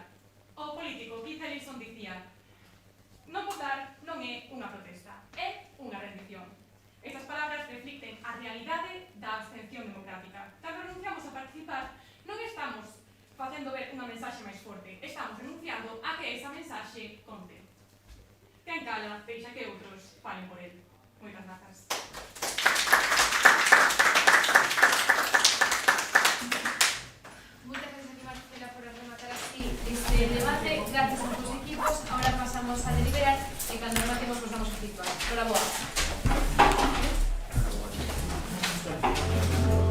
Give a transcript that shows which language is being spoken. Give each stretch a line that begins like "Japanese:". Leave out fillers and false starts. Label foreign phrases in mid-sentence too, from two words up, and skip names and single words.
Galician: O político Keith Ellison dicía: non votar non é unha protesta, é unha rendición. Estas palabras reflicten a realidade da abstención democrática. Cando renunciamos a participar, non estamos facendo ver unha mensaxe máis forte, estamos renunciando a que esa mensaxe conte. Quen cala, deixa que outros falen por el. Moitas grazas.
Spanish: Muchas gracias a ti, Marcela, por rematar así este debate. Gracias a tus equipos. Ahora pasamos a deliberar y cuando rematemos nos vamos a situar. Bravo.